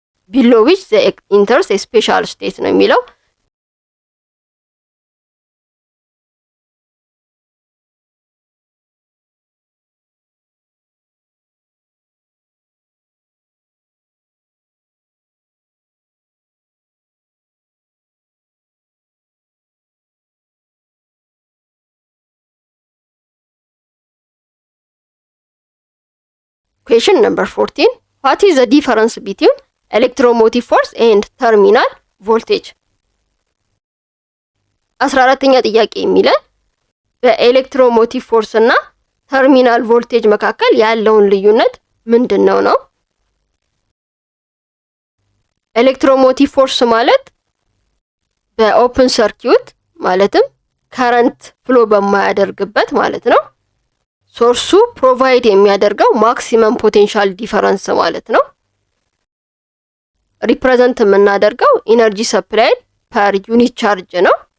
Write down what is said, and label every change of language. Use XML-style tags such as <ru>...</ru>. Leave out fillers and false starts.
<en>below which the enters a special state</en> <am>ነው የሚለው።</am> <en>Question number 14. What is the difference between electromotive force and terminal voltage?</en> <am>14ኛ ጥያቄ የሚለን በኤሌክትሮሞቲቭ ፎርስ እና ተርሚናል ቮልቴጅ መካከል ያለውን ልዩነት ምንድነው ነው? ኤሌክትሮሞቲቭ ፎርስ ማለት በኦፕን ሰርኪዩት ማለትም ከረንት ፍሎ በማያደርግበት ማለት ነው ሶርሱ ፕሮቫይድ የሚያደርገው ማክሲመም ፖቴንሻል ዲፈረንስ ማለት ነው። ሪፕሬዘንት የምናደርገው ኢነርጂ ሰፕላይ ፐር ዩኒት ቻርጅ ነው።</am>